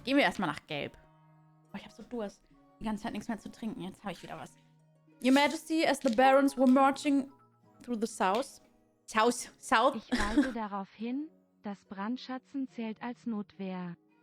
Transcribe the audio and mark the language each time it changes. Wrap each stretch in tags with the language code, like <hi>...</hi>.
<de>Gehen wir erstmal nach Gelb. Oh, ich habe so Durst. Die ganze Zeit nichts mehr zu trinken. Jetzt habe ich wieder was.</de> <en>Your Majesty, as the barons were marching through the south. South.</en> <de>Ich weise darauf hin, dass Brandschatzen zählt als Notwehr.</de>